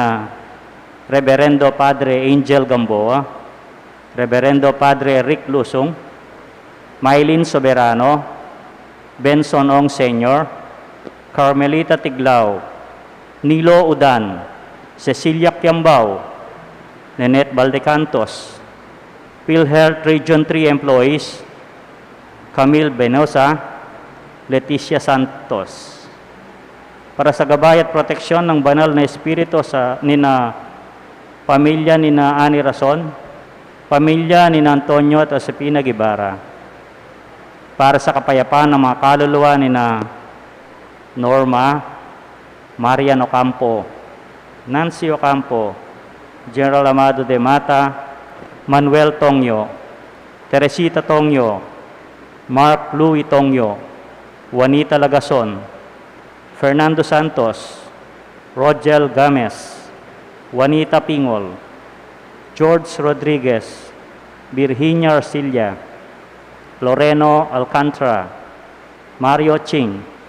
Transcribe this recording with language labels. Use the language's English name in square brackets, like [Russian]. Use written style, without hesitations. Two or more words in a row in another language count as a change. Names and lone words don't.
[Filipino] na Reverendo Padre Angel Gamboa, Reverendo Padre Rick Lusong, Mylene Soberano, Benson Ong Sr., Carmelita Tiglao, Nilo Udan, Cecilia Quiambao, Nenette Valdecantos, PhilHealth Region 3 employees, Camille Benosa, Leticia Santos. Para sa gabay at proteksyon ng banal na espiritu sa nina pamilya ni na Ani Rason, pamilya ni na Antonio at Josepina Guevara. Para sa kapayapaan ng mga kaluluwa ni na Norma, Marian Ocampo, Nancy Ocampo, General Amado de Mata, Manuel Tongyo, Teresita Tongyo, Mark Louis Tongyo, Juanita Lagason, Fernando Santos, Rogel Games, Juanita Pingol, George Rodriguez, Virginia Arcilla, Loreno Alcantara, Mario Ching,